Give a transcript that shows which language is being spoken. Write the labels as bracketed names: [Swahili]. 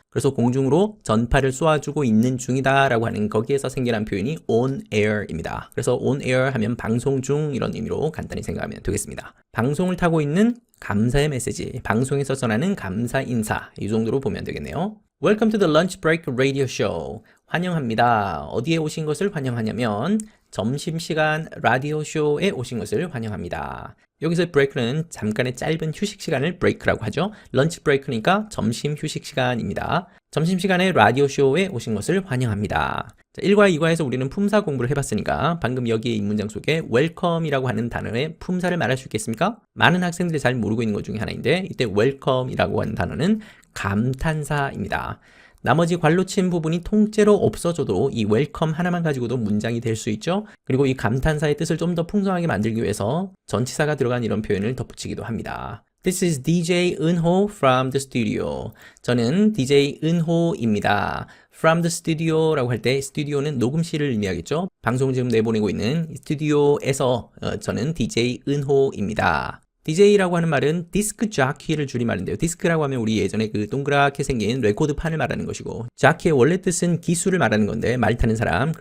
[Korean] 그래서 공중으로 전파를 쏘아주고 있는 중이다 라고 하는 거기에서 생겨난 표현이 on air입니다. 그래서 on air 하면 방송 중 이런 의미로 간단히 생각하면 되겠습니다. 방송을 타고 있는 감사의 메시지, 방송에서 전하는 감사 인사, 이 정도로 보면 되겠네요. [English] Welcome to the lunch break radio show. [Korean] 환영합니다. 어디에 오신 것을 환영하냐면 점심시간 라디오 쇼에 오신 것을 환영합니다. 여기서 브레이크는 잠깐의 짧은 휴식 시간을 브레이크라고 하죠. 런치 브레이크니까 점심 휴식 시간입니다. 점심시간에 라디오 쇼에 오신 것을 환영합니다. 자, 1과 2과에서 우리는 품사 공부를 해봤으니까 방금 여기에 이 문장 속에 welcome이라고 하는 단어의 품사를 말할 수 있겠습니까? 많은 학생들이 잘 모르고 있는 것 중에 하나인데 이때 welcome이라고 하는 단어는 감탄사입니다. 나머지 괄로 친 부분이 통째로 없어져도 이 웰컴 하나만 가지고도 문장이 될 수 있죠. 그리고 이 감탄사의 뜻을 좀 더 풍성하게 만들기 위해서 전치사가 들어간 이런 표현을 덧붙이기도 합니다. [English] This is DJ 은호 from the studio. [Korean] 저는 DJ 은호입니다. [English] From the studio [Korean] 라고 할 때 스튜디오는 녹음실을 의미하겠죠. 방송을 지금 내보내고 있는 스튜디오에서 저는 DJ 은호입니다. DJ라고 하는 말은 디스크 자키를 줄임말인데요. 디스크라고 하면 우리 예전에 그 동그랗게 생긴 레코드판을 말하는 것이고 자키의 원래 뜻은 기수를 말하는 건데 말 타는 사람.